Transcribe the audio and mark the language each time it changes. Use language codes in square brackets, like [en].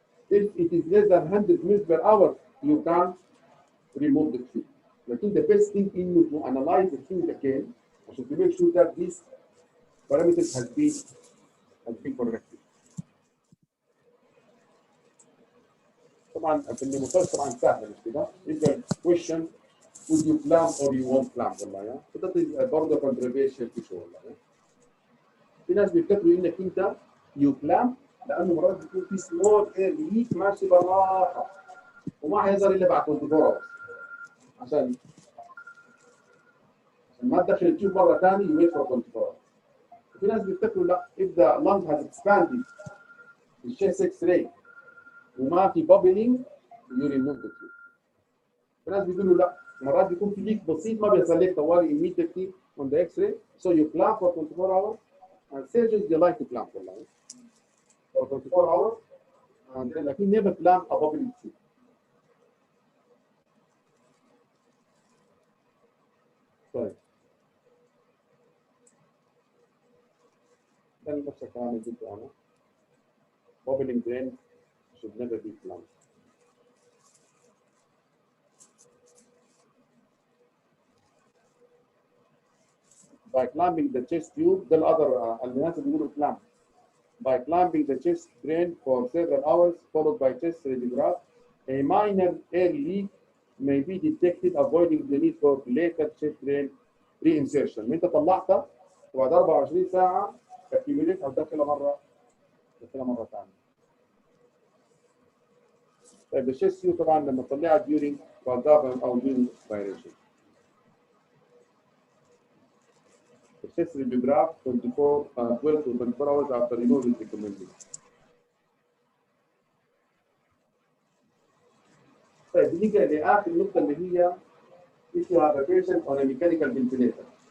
[en] If it is less than 100 ml per hour, you can remove the tube. لكن the best thing إنه to analyze the tube again عشان to make sure that these parameters has been corrected. [ar] طبعا في النموذج طبعا سهل مش كده؟ يبقى [en] question would you clamp or you won't clamp [ar] والله يا فده برضه [en] controversial issue [ar] والله يا في ناس بيفتكروا انك انت [en] you clamp [ar] لانه مرات بيكون في [en] small air leak [ar] ماشي بالراحه وما هيظهر الا بعد 24 hours عشان ما تدخل التيوب مره ثانيه [en] you wait for 24 hours. [ar] في ناس بيفتكروا لا [en] if the lung has expanded the chest X-ray [ar] وما في bubbling [en] you remove the tube. [ar] في ناس بيقولوا لا مرات بيكون في ليك بسيط ما بيحصل لك طوالي [en] immediately on the X-ray so you clamp for 24 hours and surgeons they like to clamp for 24 hours and then [ar] لكن [en] never clamp a bubbling tube. [ar] طيب ده نفس الكلام اللي قلته انا [en] bubbling drain should never be clamped. By clamping the chest tube, the other [ar] الناس بيقولوا [en] clamp. By clamping the chest drain for several hours, followed by chest radiograph, a minor air leak may be detected, avoiding the need for later chest drain reinsertion. [ar] انت طلعتها وبعد 24 ساعة accumulate او دخلها مرة ثانية. طيب الشيست تيوب طبعا لما تطلعها [en] during valgava [ar] او [en] during expiration. The chest radiograph 12 to 24 hours after removal is recommended. [ar] طيب نيجي لآخر نقطة اللي هي [en] if you have a patient on a mechanical ventilator.